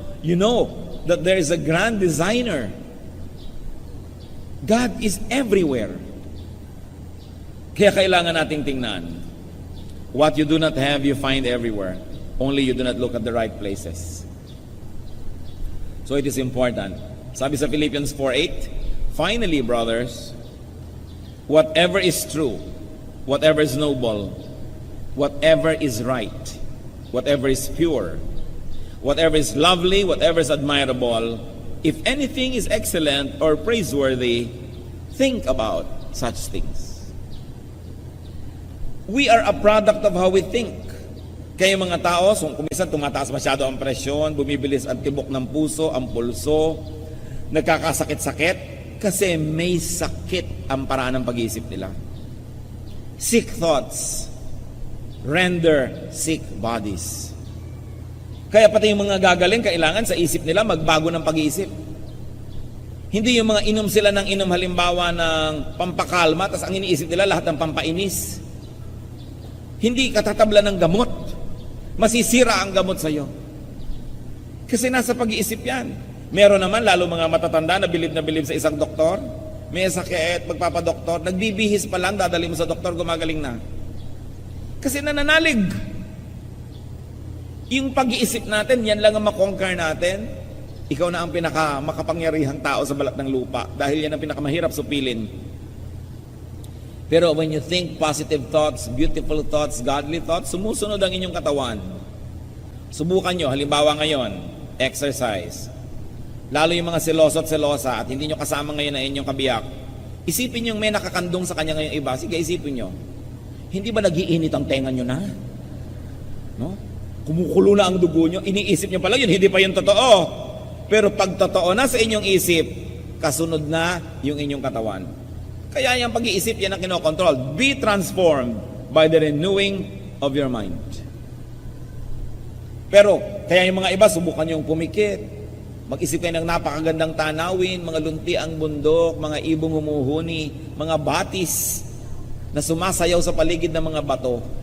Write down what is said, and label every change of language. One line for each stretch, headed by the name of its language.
English: You know that there is a grand designer. God is everywhere.
Filipino: Kaya kailangan nating tingnan.
English: What you do not have, you find everywhere. Only you do not look at the right places. So it is important. Sabi sa Philippians 4:8, finally, brothers, whatever is true, whatever is noble, whatever is right, whatever is pure, whatever is lovely, whatever is admirable, if anything is excellent or praiseworthy, think about such things. We are a product of how we think.
Filipino: Kaya mga tao, kung minsan tumataas masyado ang presyon, bumibilis ang tibok ng puso, ang pulso, nagkakasakit-sakit, kasi may sakit ang paraan ng pag-iisip nila.
English: Sick thoughts render sick bodies.
Filipino: Kaya pati yung mga gagaling, kailangan sa isip nila magbago ng pag-iisip. Hindi yung mga inom sila ng inom halimbawa ng pampakalma, tapos ang iniisip nila lahat ng pampainis. Hindi katatabla ng gamot. Masisira ang gamot sa iyo. Kasi nasa pag-iisip yan. Meron naman, lalo mga matatanda na bilib sa isang doktor, may sakit, magpapadoktor, nagbibihis pa lang, dadali mo sa doktor, gumagaling na. Kasi nananalig. Yung pag-iisip natin, yan lang ang makonquer natin. Ikaw na ang makapangyarihang tao sa balat ng lupa dahil yan ang pinakamahirap supilin.
English: Pero when you think positive thoughts, beautiful thoughts, godly thoughts,
Filipino: sumusunod ang inyong katawan. Subukan nyo, halimbawa ngayon, exercise. Lalo yung mga seloso at selosa at hindi nyo kasama ngayon na inyong kabiyak. Isipin nyo may nakakandong sa kanya ngayong iba. Sige, isipin nyo. Hindi ba nagiinit ang tenga nyo na? No? Kumukulo na ang dugo nyo. Iniisip nyo pala yun, hindi pa yun totoo. Pero pag totoo na sa inyong isip, kasunod na yung inyong katawan. Kaya yung pag-iisip yan ang kinokontrol.
English: Be transformed by the renewing of your mind.
Filipino: Pero, kaya yung mga iba, subukan yung pumikit. Mag-isip kayo ng napakagandang tanawin, mga lunti ang bundok, mga ibong humuhuni, mga batis na sumasayaw sa paligid ng mga bato.